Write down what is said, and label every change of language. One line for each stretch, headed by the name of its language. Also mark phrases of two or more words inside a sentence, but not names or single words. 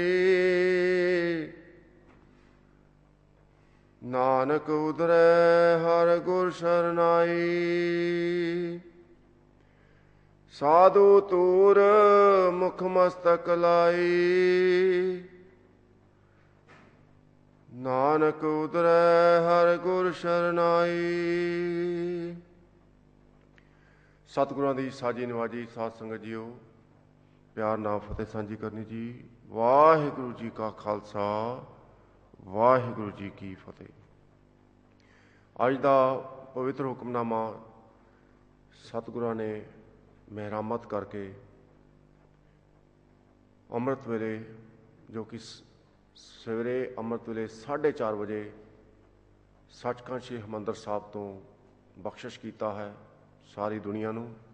Punjabi: ਨਾਨਕ ਉਧਰੈ ਹਰ ਗੁਰ ਸ਼ਰਨਾਈ। ਸਾਧੂ ਧੂਰ ਮੁਖ ਮਸਤਕ ਲਾਈ। ਨਾਨਕ ਉਧਰੈ ਹਰ ਗੁਰ ਸ਼ਰਨਾਈ। ਸਤਗੁਰਾਂ ਦੀ ਸਾਜੀ ਨਿਵਾਜੀ ਸਾਧ ਸੰਗਤ ਜੀਓ, ਪਿਆਰ ਨਾਲ ਫ਼ਤਿਹ ਸਾਂਝੀ ਕਰਨੀ ਜੀ। ਵਾਹਿਗੁਰੂ ਜੀ ਕਾ ਖ਼ਾਲਸਾ, ਵਾਹਿਗੁਰੂ ਜੀ ਕੀ ਫ਼ਤਿਹ। ਅੱਜ ਕਾ ਪਵਿੱਤਰ ਹੁਕਮਨਾਮਾ ਸਤਗੁਰਾਂ ਨੇ ਮਿਹਰਾਮਤ ਕਰਕੇ ਅੰਮ੍ਰਿਤ ਵੇਲੇ, ਜੋ ਕਿ ਸਵੇਰੇ ਅੰਮ੍ਰਿਤ ਵੇਲੇ 4:30 ਬਜੇ ਸੱਚਖੰਡ ਸ੍ਰੀ ਹਰਿਮੰਦਰ ਸਾਹਿਬ ਤੋਂ ਬਖ਼ਸ਼ਿਸ਼ ਕਿਆ ਹੈ ਸਾਰੀ ਦੁਨੀਆ ਨੂੰ।